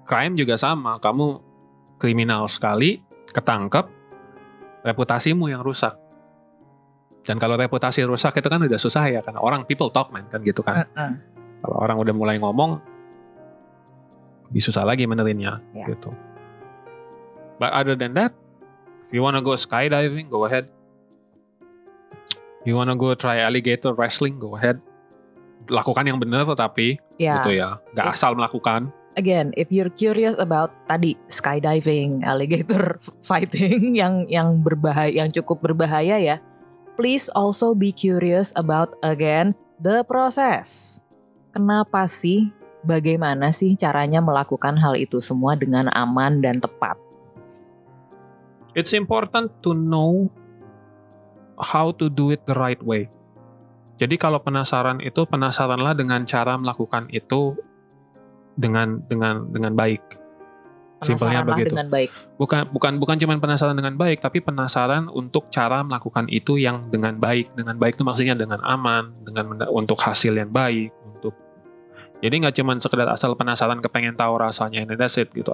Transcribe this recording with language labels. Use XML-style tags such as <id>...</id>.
<id>Crime juga sama, kamu kriminal sekali, ketangkep, reputasimu yang rusak. Dan kalau reputasi rusak itu kan udah susah ya, karena</id> <en>people talk man</en> <id>kan gitu kan. Kalau orang udah mulai ngomong, lebih susah lagi menerinnya gitu.</id> <en>But other than that, if you wanna go skydiving, go ahead. You wanna go try alligator wrestling, go ahead.</en> <id>Lakukan yang benar tetapi gitu ya, nggak asal melakukan.</id> <en>Again, if you're curious about</en> <id>tadi</id> <en>skydiving, alligator fighting</en> <id>yang berbahaya, yang cukup berbahaya ya,</id> <en>please also be curious about again the process.</en> <id>Kenapa sih? Bagaimana sih caranya melakukan hal itu semua dengan aman dan tepat?</id> <en>It's important to know how to do it the right way.</en> <id>Jadi kalau penasaranlah dengan cara melakukan itu dengan baik. Simpelnya begitu. Dengan baik. Bukan cuma penasaran dengan baik, tapi penasaran untuk cara melakukan itu yang dengan baik. Dengan baik itu maksudnya dengan aman, untuk hasil yang baik, jadi nggak cuma sekedar asal penasaran kepengen tahu rasanya,</id> <en>and that's it</en> <id>gitu.</id>